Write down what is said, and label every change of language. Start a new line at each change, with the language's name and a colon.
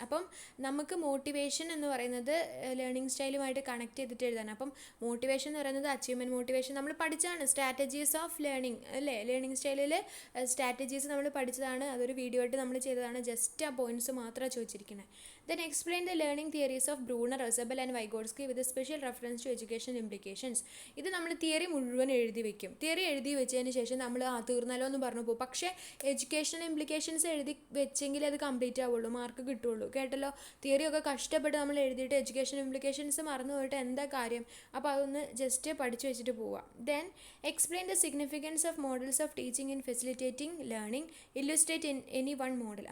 Malayalam: അപ്പം നമുക്ക് മോട്ടിവേഷൻ എന്ന് പറയുന്നത് ലേണിംഗ് സ്റ്റൈലുമായിട്ട് കണക്ട് ചെയ്തിട്ട് എഴുതാൻ. അപ്പം മോട്ടിവേഷൻ എന്ന് പറയുന്നത് അച്ചീവ്മെൻറ്റ് മോട്ടിവേഷൻ നമ്മൾ പഠിച്ചതാണ്. സ്ട്രാറ്റജീസ് ഓഫ് ലേണിംഗ് അല്ലേ, ലേണിംഗ് സ്റ്റൈലിൽ സ്ട്രാറ്റജീസ് നമ്മൾ പഠിച്ചതാണ്. അതൊരു വീഡിയോ ആയിട്ട് നമ്മൾ ചെയ്തതാണ്. ജസ്റ്റ് ആ പോയിൻറ്റ്സ് മാത്രമാണ് ചോദിച്ചിരിക്കുന്നത്.
English: Then explain the learning theories of Bruner, Roosevelt and Vygotsky with a special reference to education implications.
Malayalam: ഇത് നമ്മൾ തിയറി മുഴുവൻ എഴുതി വെക്കും. തിയറി എഴുതി വെച്ചതിന് ശേഷം നമ്മൾ തീർന്നല്ലോ എന്ന് പറഞ്ഞു പോകും. പക്ഷേ എഡ്യൂക്കേഷൻ ഇംപ്ലിക്കേഷൻസ് എഴുതി വെച്ചെങ്കിൽ അത് കംപ്ലീറ്റ് ആവുള്ളൂ, മാർക്ക് കിട്ടുള്ളൂ. കേട്ടല്ലോ, തിയറിയൊക്കെ കഷ്ടപ്പെട്ട് നമ്മൾ എഴുതിയിട്ട് എഡ്യൂക്കേഷൻ ഇംപ്ലിക്കേഷൻസ് മറന്നു പോയിട്ട് എന്താ കാര്യം? അപ്പോൾ അതൊന്ന് ജസ്റ്റ് പഠിച്ചു വെച്ചിട്ട് പോവുക.
English: Then explain the significance of models of teaching in facilitating learning, illustrate in any one model.